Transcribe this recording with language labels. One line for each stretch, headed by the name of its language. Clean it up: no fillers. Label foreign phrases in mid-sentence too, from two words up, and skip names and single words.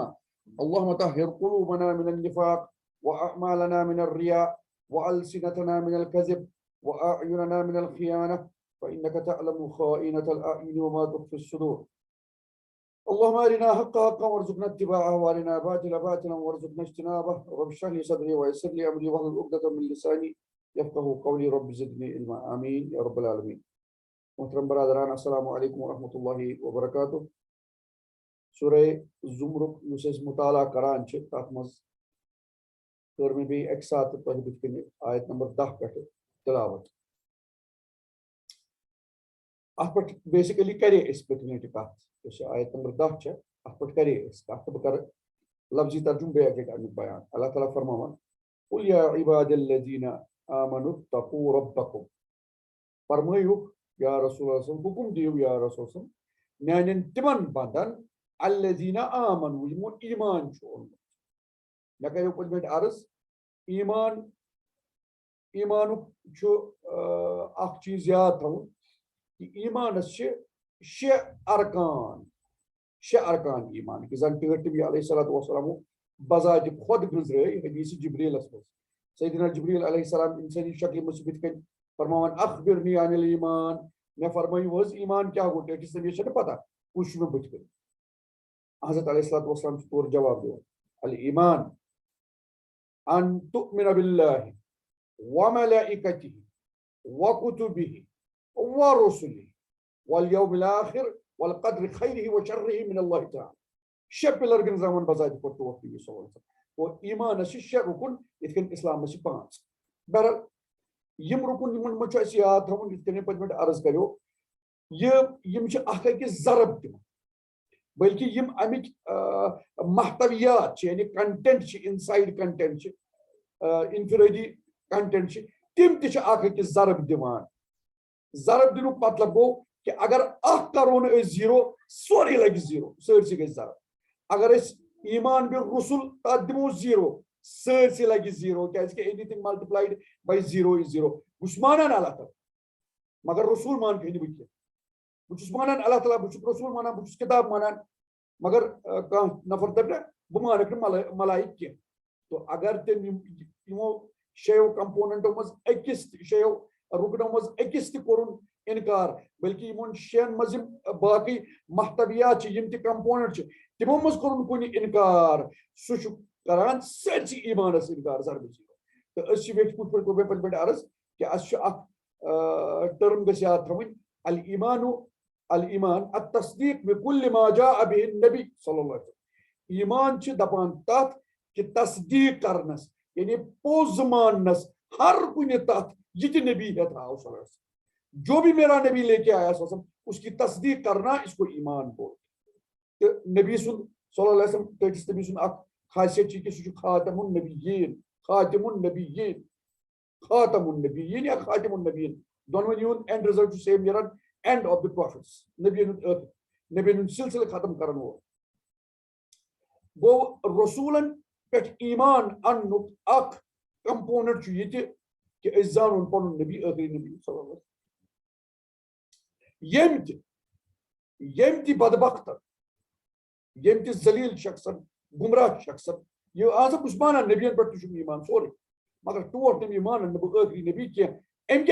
Arabic: اللهم طهر قلوبنا من النفاق وأعمالنا من الرياء وألسنتنا من الكذب وأعيننا من الخيانة فإنك تعلم خائنة الأعين وما تخفي الصدور. اللهم أرنا حقا حقا وارزقنا اتباعه وأرنا باطلا باطلا وارزقنا اجتنابه. رب اشرح لي صدري ويسر لي أمري واحلل عقدة من لساني يفقه قولي رب زدني علما. آمين يا رب العالمين.
Kashmiri: محترم برادران،
Arabic: السلام علیکم ورحمۃ اللہ وبرکاتہ.
Kashmiri: سورہ زمرک یس أسۍ مطالعہ کران چھِ تَتھ منٛز کٔر مےٚ بیٚیہِ اَکہِ ساتہٕ تۄہہِ بٕتھِ کَنہِ آیت نمبر 10 پٮ۪ٹھٕ تلاوت. اَتھ پٮ۪ٹھ بیسِکلی کرے أسۍ پٔتمہِ لٹہِ کتھ. یۄس یہِ آیت نمبر 10 چھےٚ اَتھ پٮ۪ٹھ کرے أسۍ کتھ تہٕ بہٕ کرٕ لفظی ترجمہٕ بیٚیہِ اَکہِ لٹہِ امیُک بیان. اللہ تعالیٰ فرماوان:
Arabic: قل یا عباد الذین آمنوا اتقوا ربکم.
Kashmiri: فرمٲیُکھ
Arabic: یا رسول اللہ صلی
Kashmiri: حکم دیو
Arabic: یا رسول صلی
Kashmiri: میانٮ۪ن تِمن بندن
Arabic: الذین آمنوا
Kashmiri: یِمو ایمان چھُ اوٚنمُت. مےٚ کریو پٔتمہِ لٹہِ عرض ایمانُک چھُ اکھ چیٖز یاد تھاوُن کہِ ایمانس چھِ شےٚ ارکان ایمان کہِ زن ٹٲٹھ نبی
Arabic: علیہ الصلوۃ والسلام
Kashmiri: بذاتِ خۄد گُزرٲے حدیث جبریٖلس منٛز. سیدنا جبریٖل
Arabic: علیہ السلام
Kashmiri: انسٲنی شکلہِ منٛز چھِ بٕتھِ کَنۍ فرماوان
Arabic: اخبرنی عن الایمان.
Kashmiri: مےٚ فرمٲیِو حظ ایمان کیٛاہ گوٚو؟ ٹٲٹھِس نبیَس چھَنہٕ پتہ کُس چھُ مےٚ بٕتھِ کَنۍ. حضرت
Arabic: علیہ الصلوۃ والسلام
Kashmiri: چھُ تورٕ جواب دِوان:
Arabic: الایمان ان تؤمن باللہ وملائکتہ وکتبہ ورسلہ والیوم الآخر والقدر خیرہ وشرہ من اللہ تعالیٰ.
Kashmiri: شےٚ پِلر گنٛزراوان بذاتِ خۄد ٹوٹھ نبی
Arabic: صلی اللہ علیہ وسلم.
Kashmiri: اور ایمانس چھِ شےٚ رُکُن یِتھ کٔنۍ اسلامس چھِ 5. بہرحال یِم رُکُن یِمن منٛز چھُ اَسہِ یاد تھاوُن یِتھ کٔنۍ پٔتمہِ لٹہِ عرض کریو یِم چھِ اکھ أکِس ضرب دِوان بلکہِ یِم اَمِکۍ محتویات چھِ یعنی کنٹینٹ چھِ
English: inside content
Kashmiri: چھِ انفرٲدی کنٹینٹ چھِ تِم تہِ چھِ اکھ أکِس ضرب دِوان. ضرب دِنُک مطلب گوٚو کہِ اگر اکھ کرو نہٕ أسۍ زیٖرو سورُے لگہِ زیٖرو سٲرسٕے گژھِ ضرب. اگر أسۍ
Arabic: ایمان بالرسل
Kashmiri: تتھ دِمو زیٖرو سٲرسٕے لگہِ زیٖرو کیازِ کہِ
English: anything multiplied by zero is zero.
Kashmiri: بہٕ چھُس مانان اللہ تعالیٰ مگر رسول مانہٕ نہٕ بہٕ کینٛہہ. بہٕ چھُس مانان اللہ تعالیٰ بہٕ چھُس رسول مانان بہٕ چھُس کِتاب مانان مگر کانٛہہ نفر دپہِ نہ بہٕ مانکھ نہٕ ملایِک کینٛہہ. تو اگر تٔمۍ یِمو شیٚیو کمپوننٹو منٛز أکِس شیٚیو رُکنو منٛز أکِس تہِ کوٚرُن انکار بلکہِ یِمن شیٚن منٛز یِم باقٕے محتویات چھِ یِم تہِ کمپوننٹ چھِ تِمو منٛز کوٚرُن کُنہِ انکار سُہ چھُ کران سٲرسٕے ایمانس انکار ضربہِ زیٖرو. تہٕ أسۍ چھِ ویٹھۍ پٲٹھۍ کوٚر مےٚ پٔتمہِ لٹہِ عرض کہِ اَسہِ چھُ اکھ ٹٔرم گژھِ یاد تھاوٕنۍ
Arabic: الایمان التصدیق بکل ما جاء به النبی صلی اللہ علیہ وسلم.
Kashmiri: ایمان چھِ دپان تتھ کہِ تصدیق کرنس یعنی پوٚز ماننس ہر کُنہِ تتھ یہِ تہِ نبی ہیٚتھ آو
Arabic: صلی اللہ علیہ وسلم.
Urdu: جو بھی میرا نبی لے کے آیا
Arabic: صلی اللہ علیہ وسلم
Urdu: اس کی تصدیق کرنا اس کو ایمان بولتے.
Kashmiri: تہٕ نبی سُنٛد
Arabic: صلی اللہ علیہ وسلم
Kashmiri: ٹٲٹھِس نبی سُنٛد اکھ خاصیت چھِ کہِ سُہ چھُ
Arabic: خاتم النبیین
Kashmiri: یا
Arabic: خاتم النبیین
Kashmiri: دۄنوٕنی ہُنٛد
English: end result
Kashmiri: چھُ سیم نیران
English: end of the prophets
Kashmiri: نبیَن ہُنٛد سلسلہٕ ختم کرن وول. گوٚو رسوٗلن پٮ۪ٹھ ایمان اننُک اکھ کمپوننٹ چھُ یہِ تہِ کہِ أسۍ زانُن پنُن نبی ٲخری نبی
Arabic: صلی اللہ علیہ وسلم.
Kashmiri: ییٚمۍ تہِ بدبختن ییٚمۍ تہِ ذلیٖل شخصن گمراہ شخصن یہِ بہٕ چھُس مانان نبیَن پٮ۪ٹھ تہِ چھُم ایمان سورُے مگر ٹوٹھ نہٕ مےٚ مانان نہٕ بہٕ ٲخری نبی کینٛہہ.